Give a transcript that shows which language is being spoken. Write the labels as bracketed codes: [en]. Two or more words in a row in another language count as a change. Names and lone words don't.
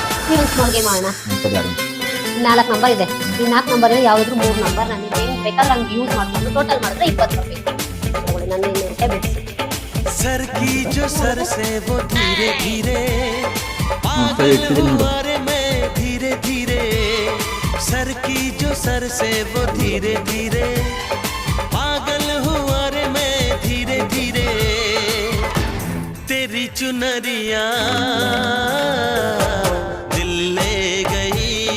[kn] ಒಂದು [en] small game [kn] ಮಾಡೋಣ. 4 ನಂಬರ್ ಇದೆ. ಈ 4 ನಂಬರ್ ಯಾವ್ದಾದ್ರು 3 ನಂಬರ್ ನನಗೆ ಹೆಂಗ್ ಬೇಕಾದ್ರೆ ಹಂಗೆ ಯೂಸ್ ಮಾಡ್ಕೊಂಡು ಟೋಟಲ್ ಮಾಡಿದ್ರೆ 20 ರೂಪಾಯಿ ತಗೊಳ್ಳಿ. ನನ್ನ ಇನ್ನೊಂದೇ ಬಿಡಿಸಿ. [hi] सर की जो सर से वो धीरे धीरे पागल हुआ रे मैं धीरे धीरे सर की जो सर से वो धीरे धीरे पागल हुआ रे मैं धीरे धीरे तेरी चुनरिया दिल ले गई